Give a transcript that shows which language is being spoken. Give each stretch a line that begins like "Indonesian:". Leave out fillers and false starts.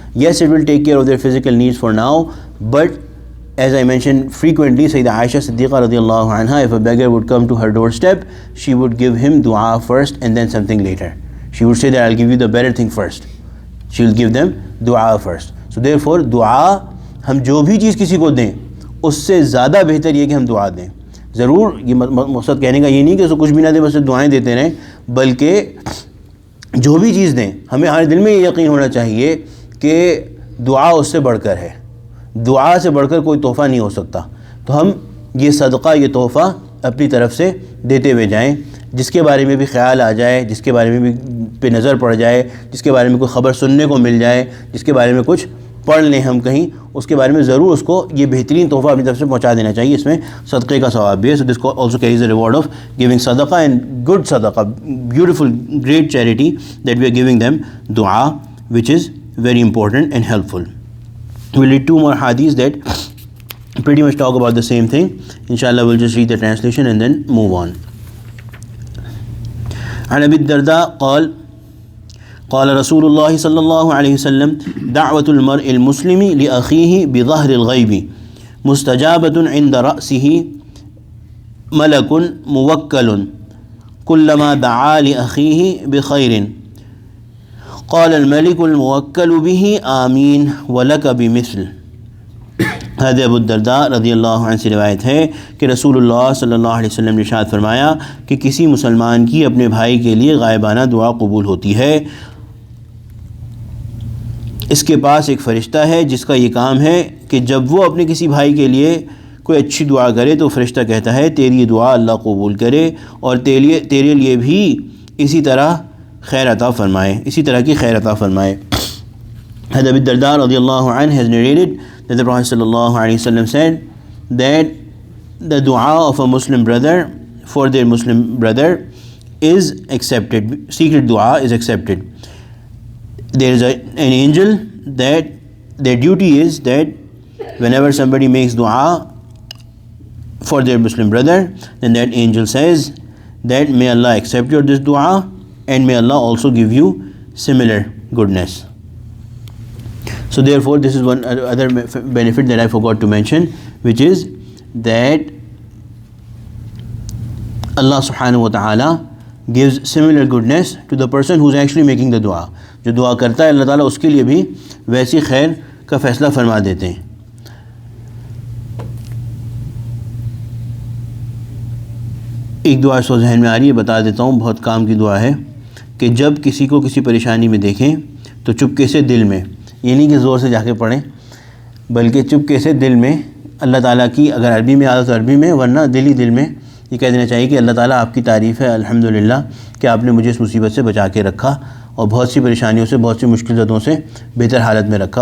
English: Yes, it will take care of their physical needs for now, but as I mentioned frequently, Sayyidah Aisha Siddiqa radiallahu anha, if a beggar would come to her doorstep, she would give him dua first and then something later. She would say that I'll give you the better thing first. She will give them dua first. So therefore, dua,
Urdu: ہم جو بھی چیز کسی کو دیں اس سے زیادہ بہتر یہ کہ ہم دعا دیں. ضرور یہ مقصد کہنے کا یہ نہیں کہ اس کو کچھ بھی نہ دیں, بس دعائیں دیتے رہیں, بلکہ جو بھی چیز دیں ہمیں ہمارے دل میں یہ یقین ہونا چاہیے کہ دعا اس سے بڑھ کر ہے. دعا سے بڑھ کر کوئی تحفہ نہیں ہو سکتا. تو ہم یہ صدقہ, یہ تحفہ اپنی طرف سے دیتے ہوئے جائیں. جس کے بارے میں بھی خیال آ جائے, جس کے بارے میں بھی پہ نظر پڑ جائے, جس کے بارے میں کوئی خبر سننے کو مل جائے, جس کے بارے میں کچھ پڑھ لیں ہم کہیں, اس کے بارے میں ضرور اس کو یہ بہترین تحفہ اپنی طرف سے پہنچا دینا چاہیے. اس میں صدقے کا ثواب بھی ہے.
English: So this also carries the reward of giving صدقہ and good صدقہ, beautiful, great charity that we are giving them, dua, which is very important and helpful. We'll read two more hadiths that pretty much talk about the same thing. Inshallah, we'll just read the translation and then move on.
Arabic: عن أبي الدرداء قال قال رسول الله صلى الله عليه وسلم دعوة المرء المسلم لأخيه بظهر الغيب مستجابة عند رأسه ملك موكل كلما دعا لأخيه بخير قال الملك الموكل به آمين ولك بمثل.
Urdu: حضرت ابو الدرداء رضی اللہ عنہ سے روایت ہے کہ رسول اللہ صلی اللہ علیہ وسلم نے ارشاد فرمایا کہ کسی مسلمان کی اپنے بھائی کے لیے غائبانہ دعا قبول ہوتی ہے. اس کے پاس ایک فرشتہ ہے جس کا یہ کام ہے کہ جب وہ اپنے کسی بھائی کے لیے کوئی اچھی دعا کرے تو فرشتہ کہتا ہے تیری دعا اللہ قبول کرے اور تیرے لیے بھی اسی طرح خیر عطا فرمائے, اسی طرح کی خیر عطا فرمائے.
English: حضرت ابو الدرداء رضی اللہ عنہ has narrated that the Prophet sallallahu alaihi wasallam said that the dua of a Muslim brother for their Muslim brother is accepted. Secret dua is accepted. There is an angel that their duty is that whenever somebody makes dua for their Muslim brother, then that angel says that may Allah accept your this dua and may Allah also give you similar goodness. So therefore this is one other benefit that I forgot to mention, which is that Allah subhanahu wa ta'ala gives similar goodness to the person who is actually making the dua.
Urdu: جو دعا کرتا ہے اللہ تعالیٰ اس کے لیے بھی ویسی خیر کا فیصلہ فرما دیتے ہیں. ایک دعا اس کو ذہن میں آ رہی ہے, بتا دیتا ہوں, بہت کام کی دعا ہے کہ جب کسی کو کسی پریشانی میں دیکھیں تو چپکے سے دل میں, یہ نہیں کہ زور سے جا کے پڑھیں, بلکہ چپکے سے دل میں اللہ تعالیٰ کی, اگر عربی میں عادت عربی میں, ورنہ دل میں یہ کہہ دینا چاہیے کہ اللہ تعالیٰ آپ کی تعریف ہے الحمدللہ کہ آپ نے مجھے اس مصیبت سے بچا کے رکھا اور بہت سی پریشانیوں سے, بہت سی مشکل زدوں سے بہتر حالت میں رکھا.